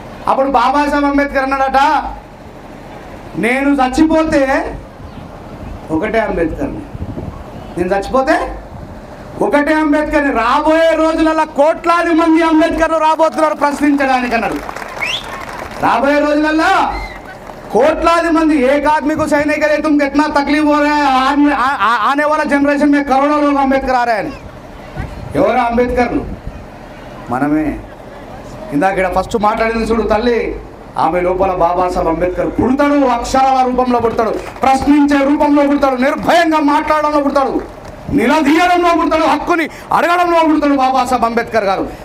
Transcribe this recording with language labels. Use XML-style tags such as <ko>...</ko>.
<te>అప్పుడు బాబాసాహెబ్ అంబేద్కర్ అన్నాడట, నేను చచ్చిపోతే ఒకటే అంబేద్కర్ని, నేను చచ్చిపోతే ఒకటే అంబేద్కర్ని. రాబోయే రోజులలో కోట్లాది మంది అంబేద్కర్లు రాబోతున్నారు ప్రశ్నించడానికి అన్నాడు. రాబోయే రోజులలో కోట్లాది మంది,</te> <hi>एक आदमी को सही नहीं करे तुम कितना तकलीफ हो रहा है, आने वाला जनरेशन में करोड़ों लोग अंबेडकर आ रहे हैं.</hi> <te>ఎవరు అంబేద్కర్లు? మనమే. ఇందాక ఇక్కడ ఫస్ట్ మాట్లాడింది చూడు తల్లి, ఆమె లోపల బాబాసాహెబ్ అంబేద్కర్ పుడతాడు, అక్షరాల రూపంలో పుడతాడు, ప్రశ్నించే రూపంలో పుడతాడు, నిర్భయంగా మాట్లాడడంలో పుడతాడు, నిలదీయడంలో పుడతాడు, హక్కుని అడగడంలో పుడతాడు బాబాసాహెబ్ అంబేద్కర్ గారు.</te>